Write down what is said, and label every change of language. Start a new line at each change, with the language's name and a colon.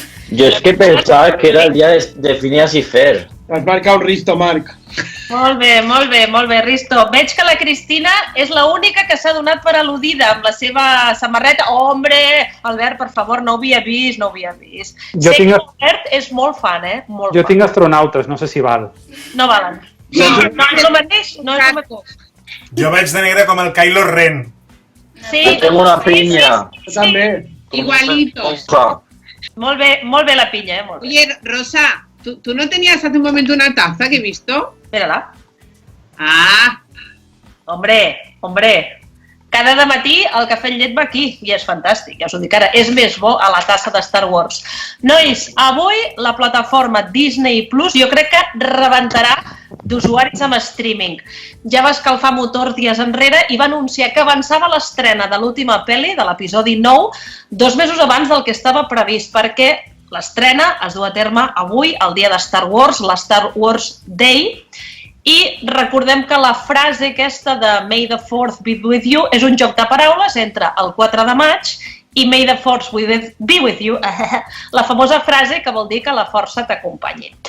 Spanish: Yo es que pensaba que era el día de Phineas y Ferb.
Catalan: Has marcat un Risto, Marc. Molt bé, Risto. Veig que la Cristina és l'única que s'ha donat per al·ludida amb la seva samarreta. Hombre, Albert, per favor, no ho havia vist. Sé que l'Albert és molt fan, Molt Jo fan. tinc astronautes, no sé si val. No valen. No és el mateix? No és el mateix. Jo vaig de negre com el Kylo Ren. Sí.
Spanish: Tengo una piña.
Catalan: Jo també.
Spanish: Igualitos.
Catalan: Molt bé la pinya, molt bé.
Spanish: Oye, Rosa, ¿tú no tenías hace un momento una taza que he visto?
Catalan: Mira-la. Ah, Hombre, cada dematí el cafè amb llet va aquí i és fantàstic, ja us ho dic ara, és més bo a la tassa de Star Wars. Nois, avui la plataforma Disney Plus jo crec que rebentarà d'usuaris amb streaming. Ja va escalfar motor dies enrere i va anunciar que avançava l'estrena de l'última pel·li, de l'episodi 9, 2 mesos abans del que estava previst, perquè l'estrena es du a terme avui, el dia de Star Wars, la Star Wars Day, i recordem que la frase aquesta de
English: May the 4th be with you
Catalan: és un joc de paraules entre el 4 de maig i May the 4th be with you, la famosa frase que vol dir que la força t'acompanyi.